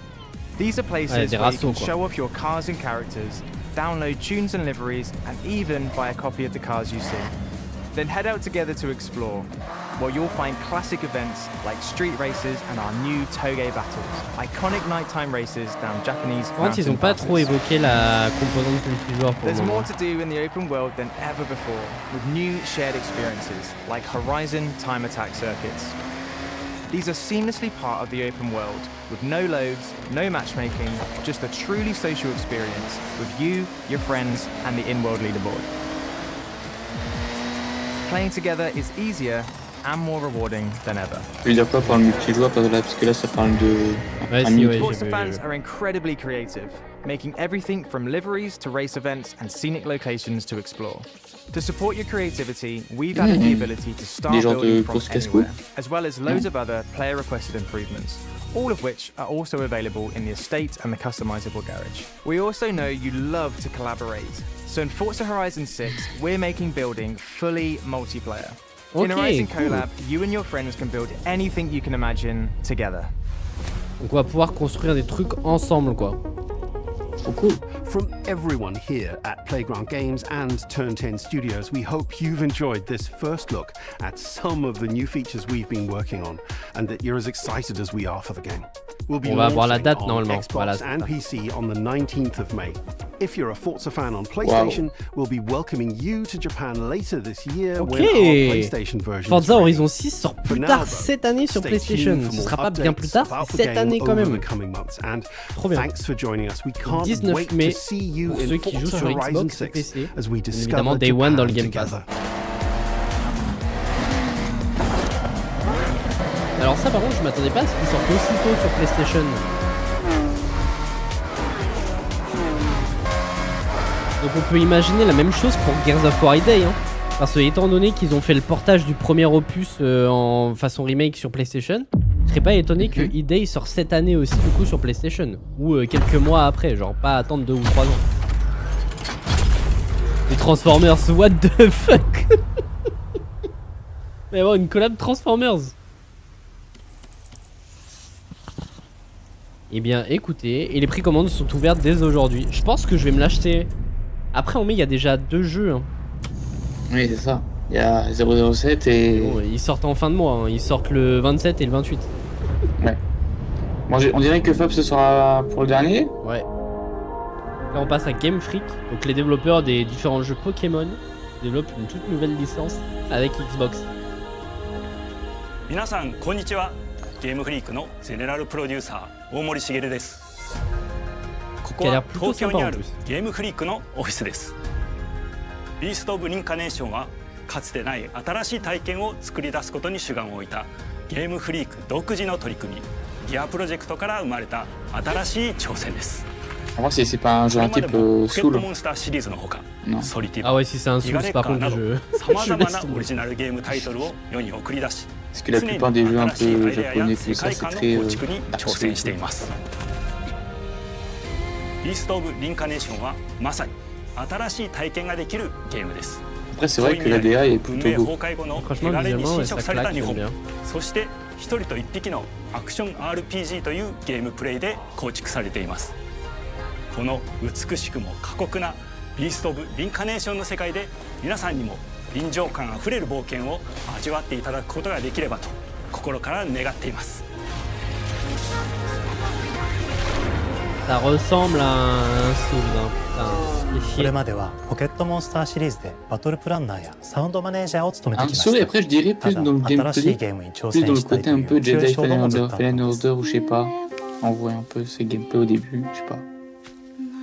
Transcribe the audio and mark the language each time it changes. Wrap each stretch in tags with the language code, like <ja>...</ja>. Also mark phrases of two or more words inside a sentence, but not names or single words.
<en>These are places where you can show off your cars and characters, download tunes and liveries, and even buy a copy of the cars you see. Then head out together to explore, where you'll find classic events like street races and our new Toge battles, iconic nighttime races down Japanese mountain</en> <fr>ils ont pas trop évoqué la composante multijoueur pour le</fr> <en>There's</en> <fr>moment.</fr> <en>more to do in the open world than ever before, with new shared experiences like Horizon time attack circuits. These are seamlessly part of the open world, with no loads, no matchmaking, just a truly social experience with you, your friends, and the in-world leaderboard. Playing together is easier and more rewarding than ever.</en> <fr>Tu veux dire quoi par le multijoueur? Parce que là, ça parle de.</fr> <en>Forza fans are incredibly creative, making everything from liveries to race events and scenic locations to explore. To support your creativity, we've added the ability to start building from anywhere, as well as loads of other player-requested improvements, all of which are also available in the estate and the customizable garage. We also know you love to collaborate, so in Forza Horizon 6, we're making building fully multiplayer. In a Horizon collab, you and your friends can build anything you can imagine together.</en> <fr>Donc on va pouvoir construire des trucs ensemble, quoi. Cool.</fr> <en>From everyone here at Playground Games and Turn 10 Studios, we hope you've enjoyed this first look at some of the new features we've been working on, and that you're as excited as we are for the game. We'll be launching on Xbox and PC on the 19th of May. If you're a Forza fan on PlayStation, we'll be welcoming you to Japan later this year when our PlayStation version</en> <fr>Forza Horizon 6 sort plus tard cette année sur PlayStation. Ce sera pas bien plus tard, cette année quand même. Trop bien.</fr> <en>Thanks for joining us. We can't</en> <fr>19 mai pour ceux qui jouent sur Xbox et PC. Évidemment</fr> <en>Day One</en> <fr>dans le Game Pass. Alors ça par contre je m'attendais pas à ce qu'il sorte aussitôt sur PlayStation. Donc on peut imaginer la même chose pour Gears of War Day, hein. Parce que étant donné qu'ils ont fait le portage du premier opus en façon remake sur PlayStation, je serais pas étonné que E-Day sort cette année aussi du coup sur PlayStation. Ou quelques mois après, genre pas attendre 2 ou 3 ans. Les Transformers,</fr> <en>what the fuck.</en> <fr>Il va y avoir une collab Transformers. Eh bien écoutez, et les précommandes sont ouvertes dès aujourd'hui. Je pense que je vais me l'acheter. Après en mai il y a déjà 2 jeux. Hein. Oui c'est ça. Il y a 007 et... Bon, ils sortent en fin de mois, hein. Ils sortent le 27 et le 28. Ouais. Bon, on dirait que Fab ce sera pour le dernier. Ouais. Là on passe à Game Freak. Donc les développeurs des différents jeux Pokémon développent une toute nouvelle licence avec Xbox.</fr> <ja>皆さんこんにちは。ゲームフリークのゼネラルプロデューサー大森茂です。ここは東京にあるゲームフリークのオフィスです。ビースト・オブ・リンカネーションはかつてない新しい体験を作り出すことに主眼を置いたゲームフリーク独自の取り組みギアプロジェクトから生まれた新しい挑戦です。</ja> <fr>En vrai, c'est pas un jeu un type Soul. Non. Ah ouais, si c'est un Soul, par contre, je laisse tomber. Parce que la plupart des jeux un peu japonais, tout ça, c'est très Dark Souls.</fr> <ja>ビースト・オブ・リンカネーションはまさに新しい体験ができるゲームです。</ja> <fr>Après, c'est vrai que la DA est plutôt beau.</fr> <ja>手軽に新色された日本、そして一人と一匹のアクション RPG というゲームプレイで構築されています。この美しくも過酷なビースト・オブ・リンカネーションの世界で皆さんにも臨場感あふれる冒険を味わっていただくことができればと心から願っています。</ja> <fr>Ça ressemble à un Soul, hein.</fr> <ja>これまではポケットモンスターシリーズでバトルプランナーやサウンドマネージャーを務めてきました。</ja> <fr>Un Soul, après, je dirais plus dans le gameplay, plus dans le côté un peu Jedi Fallen Order ou je sais pas. On voit un peu ces gameplays au début, je sais pas.</fr>